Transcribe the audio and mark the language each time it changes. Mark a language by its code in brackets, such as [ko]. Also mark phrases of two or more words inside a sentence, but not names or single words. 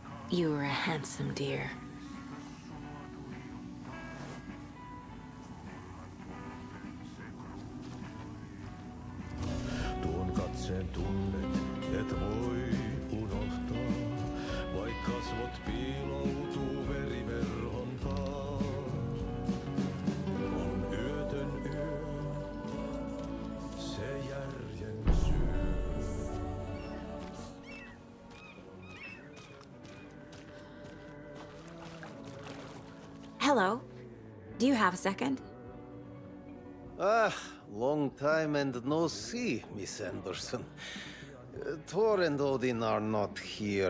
[en] You are a handsome deer. [fi] Tuon katseen tunnet, et voi unohtaa, vaikka kasvot piiloutuu veriverhon taa. On yötön yö, se järjen syy. [en] Hello. Do you have a second? Ah, long time and no see, Miss Anderson. Thor and Odin are not here.